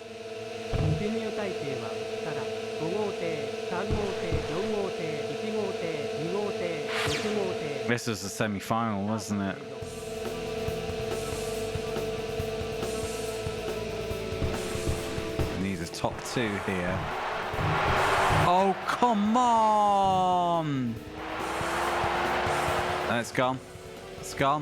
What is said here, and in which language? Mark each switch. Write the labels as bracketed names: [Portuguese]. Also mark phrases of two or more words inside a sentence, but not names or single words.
[Japanese] 進入体制はから5 号艇3号艇4号艇1号艇2号艇6号艇 [English] This was the semi-final, wasn't it? top two here. Oh, come on! And it's gone. It's gone.